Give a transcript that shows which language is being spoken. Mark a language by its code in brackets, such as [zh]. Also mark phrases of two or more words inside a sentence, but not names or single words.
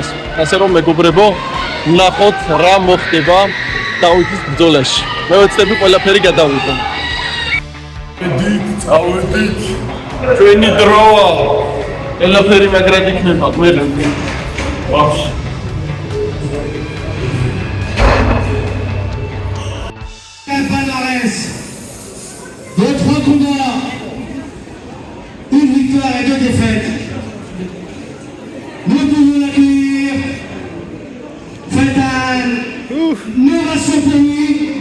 [ka] ასე რომ მეგობრებო, ნახოთ რა მოხდება დავითის ბრძოლაში. მე ვეცდები ყველაფერი გადავიღო. წავედით. ჩვენი დროა. ყველაფერი მაგრად იქნება, მე ვაფშე. [fr] Deux, trois combats, une victoire et deux défaites. Nous pouvons l'accueillir. Faites une ovation pour lui.